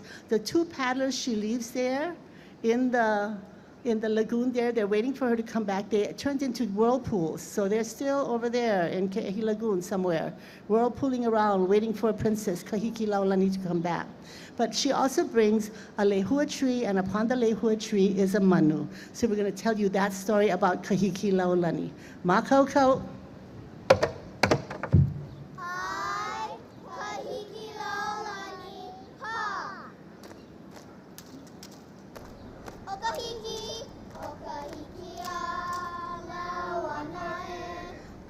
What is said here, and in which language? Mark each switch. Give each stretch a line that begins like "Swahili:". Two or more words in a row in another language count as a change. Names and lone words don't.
English: The two paddlers she leaves there in the lagoon there, they're waiting for her to come back. They turned into whirlpools. So they're still over there in Ke'ehi Lagoon somewhere, whirlpooling around, waiting for Princess Kahiki Laulani to come back. But she also brings a lehua tree, and upon the lehua tree is a manu. So we're going to tell you that story about Kahiki Laulani.
Hawaiian: Makau. I, Kahiki Laulani, ha. O Kahiki a Lawana e.